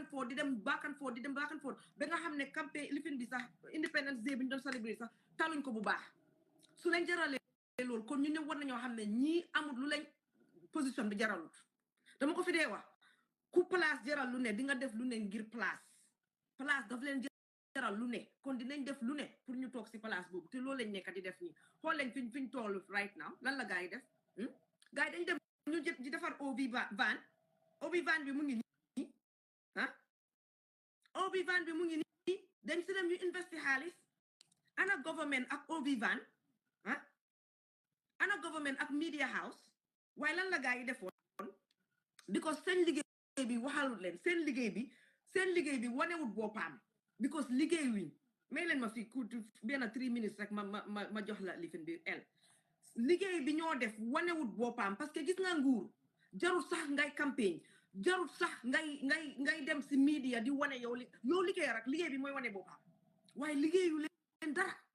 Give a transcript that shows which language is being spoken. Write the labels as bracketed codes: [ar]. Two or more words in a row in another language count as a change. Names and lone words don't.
[wo] foo di dem baakan foo ba nga xam ne campagne lifin bi sax Independence Day bi ñu doon célébrer sax taluñ ko bu baax su leen jaralee loolu kon ñu ne war nañoo xam ne ñii amul lu leen position bi jaralut dama ko fi dee wax ku place jaral lu ne di nga def lu ne ngir place daf leen jaral lu ne kon dinañ def lu ne pour ñu toog si place boobu te loolu lañ nekk di def nii xool leen fiñ toll [en] right now [wo] lan la gars yi def gars yi dañ dem ñu jët di defar OB van bi mu ngi nii OB van bi mu ngi nii dañ si dem ñu investi xaalis ana government ak OB van ana government ak [en] media house [wo] waaye lan la gars yi defoon because seen liggéey bi waxalut leen seen liggéey bi wanewut boppam because liggéey wiñ may leen ma fi ku benn 3 minutes rek ma jox la lifin bi liggéey bi ñoo def wanewut boppam [fr] parce que [wo] gis nga nguur jarul sax ngay campagne jarul sax ngay dem si media di wane yow liggéey rek liggéey bi mooy wane boppam waaye liggéeyu leen dara